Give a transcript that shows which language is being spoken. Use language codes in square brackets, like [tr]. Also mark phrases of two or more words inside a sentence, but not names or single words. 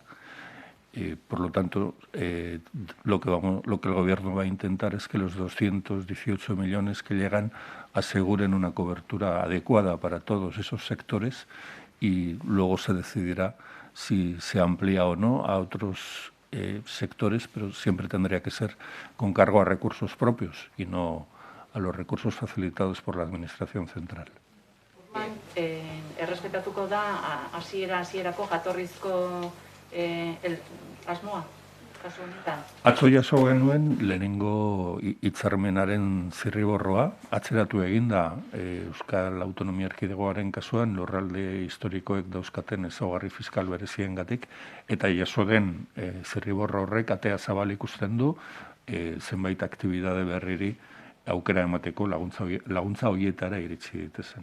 [es] Por lo tanto, lo que el Gobierno va a intentar es que los 218 millones que llegan aseguren una cobertura adecuada para todos esos sectores y luego se decidirá si se amplía o no a otros sectores, pero siempre tendría que ser con cargo a recursos propios y no a los recursos facilitados por la Administración central. [eu] Errespetatuko da hasierako jatorrizko asmoa, kasu honetan? Atzo jaso genuen lehenengo hitzarmenaren zirriborroa, atzeratu eginda Euskal Autonomia Erkidegoaren kasuan lurralde historikoek dauzkaten ezaugarri fiskal bereziengatik, eta jaso den zirriborro horrek atea zabal ikusten du zenbait aktibitate berriri aukera emateko laguntza horietara iritsi ditezen.